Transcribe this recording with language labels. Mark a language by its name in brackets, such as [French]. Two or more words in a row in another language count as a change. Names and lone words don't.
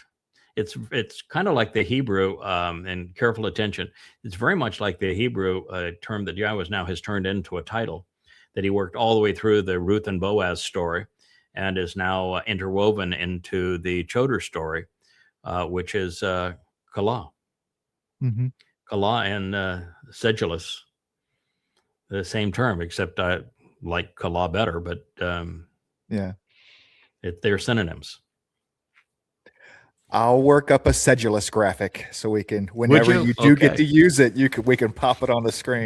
[English] It's kind of like the Hebrew, and careful attention. It's very much like the Hebrew term that Yahowah now has turned into a title, that he worked all the way through the Ruth and Boaz story, and is now interwoven into the Choder story, which is Kala. Mm-hmm. Kala and sedulous, the same term, except I like Kala better, but they're synonyms. I'll work up a sedulous graphic so we can, whenever you do get to use it, we can pop it on the screen.